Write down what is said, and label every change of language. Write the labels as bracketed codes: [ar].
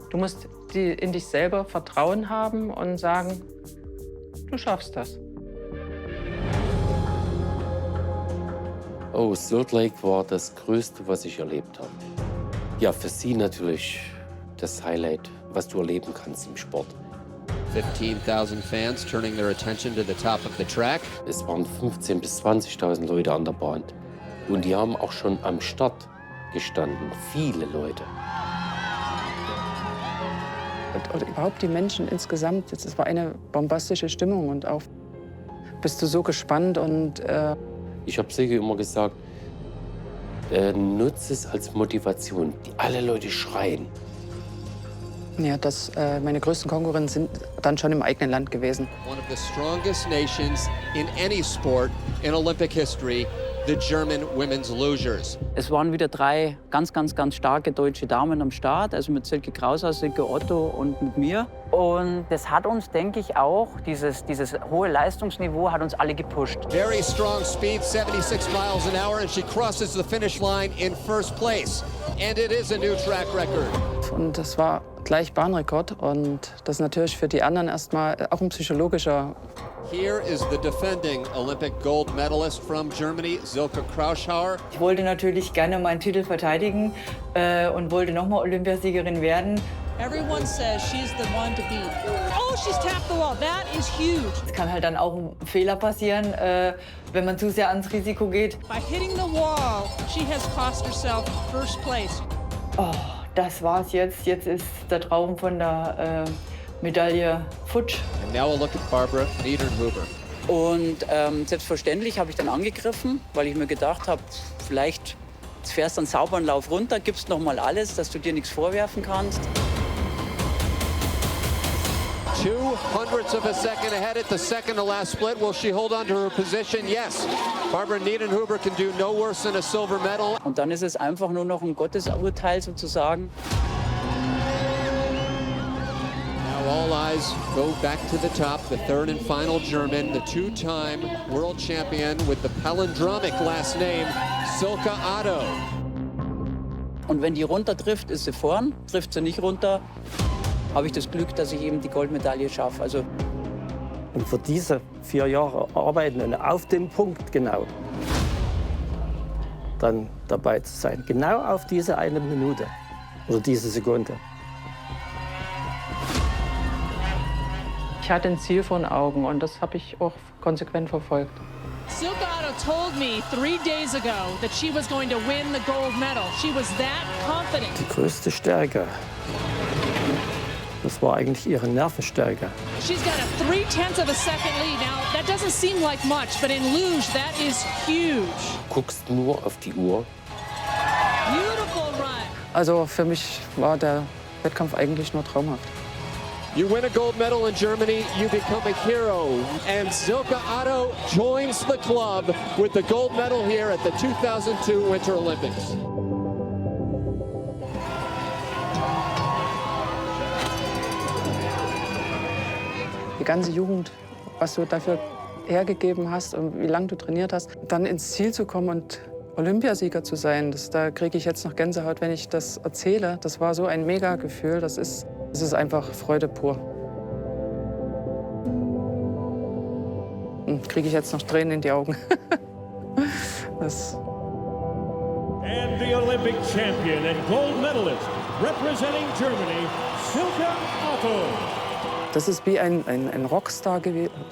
[de] Du musst in dich selber Vertrauen haben und sagen, du schaffst das. Oh, Salt Lake war das Größte, was ich erlebt habe. Ja, für sie natürlich das Highlight, was du erleben kannst im Sport. [en] 15,000 fans turning their attention to the top of the track. [de] Es waren 15.000 bis 20.000 Leute an der Bahn. Und die haben auch schon am Start gestanden, viele Leute. Und überhaupt die Menschen insgesamt, es war eine bombastische Stimmung und auch bist du so gespannt und... Ich habe Silke immer gesagt, nutze es als Motivation. Alle Leute schreien. Ja, meine größten Konkurrenten sind dann schon im eigenen Land gewesen. [en] One of the strongest nations in any sport in Olympic history. The German women's losers. [de] Es waren wieder 3 ganz starke deutsche Damen am Start, also mit Silke Krauser, Silke Otto und mit mir. Und das hat uns, denke ich, auch, dieses hohe Leistungsniveau hat uns alle gepusht. [en] Very strong speed, 76 miles an hour, and she crosses the finish line in first place. And it is a new track record. [de] Und das war gleich Bahnrekord und das ist natürlich für die anderen erstmal auch ein psychologischer. [en] Here is the defending Olympic gold medalist from Germany, Silke Krauschauer. [de] Ich wollte natürlich gerne meinen Titel verteidigen und wollte nochmal Olympiasiegerin werden. [en] Everyone says she's the one to beat. Oh, she's tapped the wall. That is huge. [de] Es kann halt dann auch ein Fehler passieren, wenn man zu sehr ans Risiko geht. [en] By hitting the wall, she has cost herself first place. [de] Oh, das war's jetzt. Jetzt ist der Traum von der Medaille futsch. [en] And now a look at Barbara Niedernhuber. [de] Und selbstverständlich habe ich dann angegriffen, weil ich mir gedacht habe, vielleicht fährst du einen sauberen Lauf runter, gibst noch mal alles, dass du dir nichts vorwerfen kannst. [en] 0.02 of a second ahead at the second to last split. Will she hold on to her position? Yes. Barbara Niedernhuber can do no worse than a silver medal. [de] Und dann ist es einfach nur noch ein Gottesurteil sozusagen. [en] All eyes go back to the top, the third and final German, the 2-time world champion with the palindromic last name, Silke Otto. [de] Und wenn die runter trifft, ist sie vorn. Trifft sie nicht runter, habe ich das Glück, dass ich eben die Goldmedaille schaffe. Also und für diese 4 Jahre arbeiten und auf den Punkt genau dann dabei zu sein. Genau auf diese 1 Minute oder diese Sekunde. Ich hatte ein Ziel vor den Augen und das habe ich auch konsequent verfolgt. [en] Silke Otto told me 3 days ago that she was going to win the gold medal. She was that confident. [de] Die größte Stärke, das war eigentlich ihre Nervenstärke. [en] She's got a 0.3 of a second lead. Now, that doesn't seem like much, but in luge, that is huge. [de] Du guckst nur auf die Uhr. [en] Beautiful run. [de] Also für mich war der Wettkampf eigentlich nur traumhaft. [en] You win a gold medal in Germany, you become a hero. And Silke Otto joins the club with the gold medal here at the 2002 Winter Olympics. [de] ganze Jugend, was du dafür hergegeben hast und wie lange du trainiert hast, dann ins Ziel zu kommen und Olympiasieger zu sein, da kriege ich jetzt noch Gänsehaut, wenn ich das erzähle. Das war so ein Mega-Gefühl, das ist einfach Freude pur. Und kriege ich jetzt noch Tränen in die Augen. [en] And the Olympic champion and gold medalist representing Germany, Silke Otto. [de] Das ist wie ein Rockstar gewesen.